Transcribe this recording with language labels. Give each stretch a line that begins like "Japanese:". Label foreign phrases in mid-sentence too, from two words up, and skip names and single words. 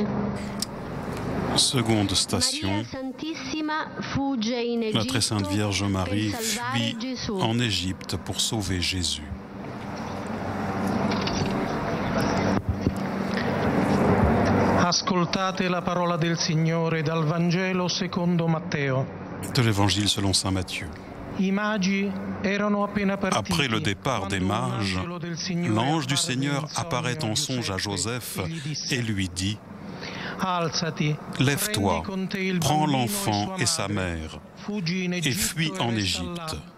French: Seconde station, la très sainte Vierge Marie fuit en Égypte pour sauver Jésus.
Italian: Ascoltate la parola del Signore dal Vangelo secondo Matteo.
French: De l'Évangile selon saint Matthieu. Après le départ des mages, l'ange du Seigneur apparaît en songe à Joseph et lui dit: Lève-toi, prends l'enfant et sa mère et fuis en Égypte.